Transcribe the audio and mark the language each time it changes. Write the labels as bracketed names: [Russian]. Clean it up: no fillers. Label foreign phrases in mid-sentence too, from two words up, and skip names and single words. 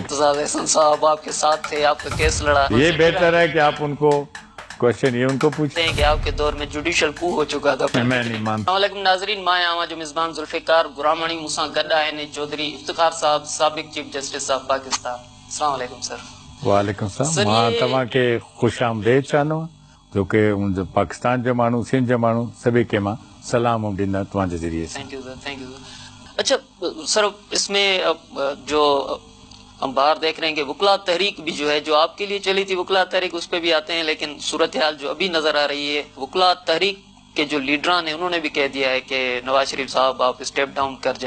[Urdu] احسن صاحب آپ کے ساتھ تھے، آپ کا کیس لڑا. یہ بہتر ہے کہ آپ ان کو کویسچن یہ ان کو پوچھتے ہیں کہ آپ کے دور میں [English] judicial coup [Urdu] ہو چکا تھا. میں نہیں مانتا. [Sindhi] वालेकुम नाजरीन, मां आवां जो मिज़बान जुल्फिकार गुरामणी मूसा गड्डा आहिनि चौधरी इफ्तिखार साहब, साबिक [English] Chief Justice of Pakistan. [Arabic] السلام عليكم सर। وعليكم سلام. [Sindhi] मां तव्हां खे ख़ुश आमदेद चाहनो जो कि पाकिस्तान जो माण्हू, सिंध जो माण्हू सभी के मां सलाम ॾींदा तव्हांजे ज़रिए से। [English] thank you sir, thank you sir. [Urdu] اچھا سر، اس میں جو ہم باہر دیکھ رہے ہیں کہ وکلا تحریک بھی جو ہے، جو آپ کے لیے چلی تھی وکلا تحریک، اس پر بھی آتے ہیں، لیکن صورت حال جو ابھی نظر آ رہی ہے، وکلا تحریک کے جو لیڈران ہیں انہوں نے بھی کہہ دیا ہے کہ نواز شریف صاحب آپ [English] step down [Urdu] کر جائیں.